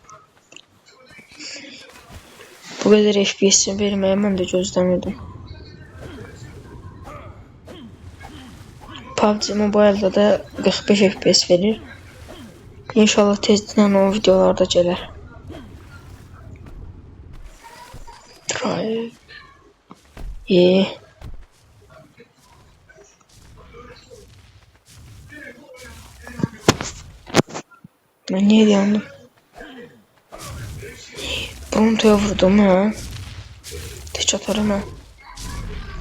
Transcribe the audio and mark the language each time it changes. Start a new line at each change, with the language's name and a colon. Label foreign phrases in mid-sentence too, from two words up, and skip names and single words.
Azerbaijani: Bu qədər FPS verməyə mən də gözləmirdim. PUBG Mobile'da da 45 FPS verir. İnşallah tezdən o videolarda gələr.
English: Drive.
Turkish: Ben niye yandım? Prontoya vurdum ha. Tek atarım ha.